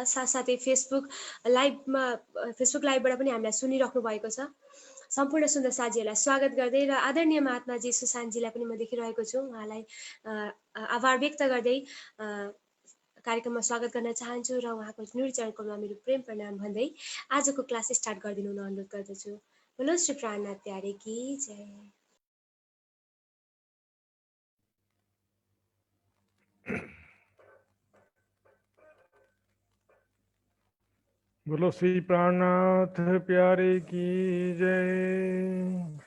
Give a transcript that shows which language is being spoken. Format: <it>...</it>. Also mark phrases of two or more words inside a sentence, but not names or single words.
<ne>साथसाथै फेसबुक लाइभबाट पनि हामीलाई सुनिराख्नु भएको छ। सम्पूर्ण सुन्दर साथीहरूलाई स्वागत गर्दै र आदरणीय महात्माजी सुशान्तजीलाई पनि म देखिरहेको छु। उहाँलाई आभार व्यक्त गर्दै कार्यक्रममा स्वागत गर्न चाहन्छु र उहाँको नुरी चरणकोमा मेरो प्रेम प्रणाम भन्दै आजको</ne> <en>class start</en> <ne>गरिदिनु हुन अनुरोध गर्दछु।</ne> <hi>बोलो श्री प्राणनाथ प्यारे की जय। बोलो श्री प्राणनाथ प्यारे की जय।</hi>